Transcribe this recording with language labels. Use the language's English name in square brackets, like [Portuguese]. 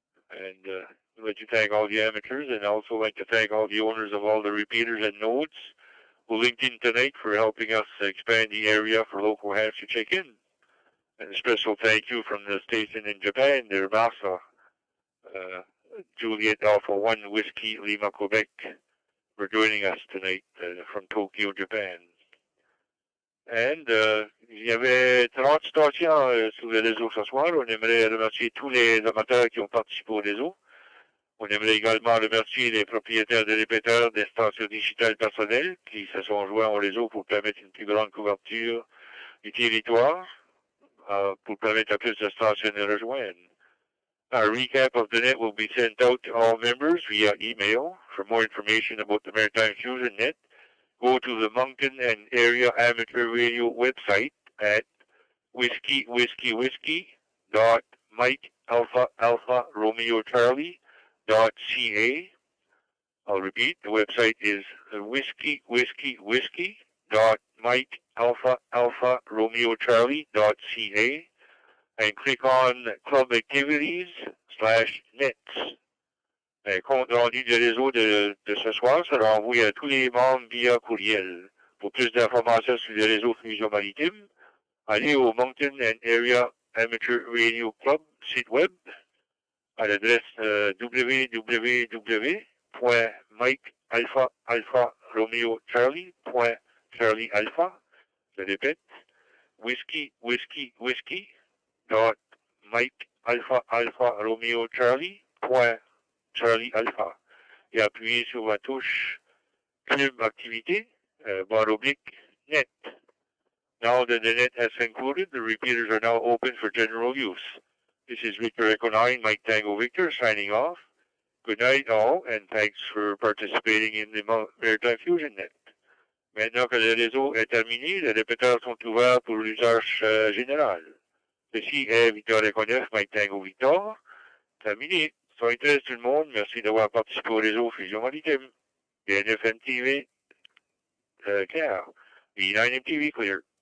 [English] And I'd like to thank all the amateurs, and also like to thank all the owners of all the repeaters and nodes who linked in tonight for helping us expand the area for local hands to check in. And a special thank you from the station in Japan, their Masa, Juliet Alpha 1 Whiskey Lima, Quebec, for joining us tonight from Tokyo, Japan. [French] And il y avait 30 stations sur le réseau ce soir. On aimerait remercier tous les amateurs qui ont participé au réseau. On aimerait également remercier les propriétaires de répéteurs des stations digitales personnelles qui se sont joints au réseau pour permettre une plus grande couverture du territoire, pour permettre à plus de stations de rejoindre. [English] A recap of the net will be sent out to all members via email. For more information about the Maritime Fusion Net, go to the Moncton and Area Amateur Radio website at whiskey.MikeAlpha.RomeoCharlie.ca. I'll repeat, the website is whiskey.MikeAlpha.RomeoCharlie.ca. And click on Club Activities /Nets. [French] Un compte rendu de réseau de ce soir sera envoyé à tous les membres via courriel. Pour plus d'informations sur le réseau Fusion Maritime, allez au Moncton and Area Amateur Radio Club site web à l'adresse www.mikealpha.romeocharlie.charliealpha. Je répète, whiskey.MikeAlpha.RomeoCharlie.charliealpha. Et appuyez sur la touche Club Activité, /net. [English] Now that the net has concluded, the repeaters are now open for general use. This is Victor Echo 9, Mike Tango Victor, signing off. Good night all, and thanks for participating in the Maritime Fusion Net. [French] Maintenant que le réseau est terminé, les répéteurs sont ouverts pour l'usage général. Ceci est Victor Echo 9, Mike Tango Victor. Terminé. Soyez très tout le monde. Merci d'avoir participé au réseau Fusion Maritime. BNF MTV, clear. VE9 MTV, clear.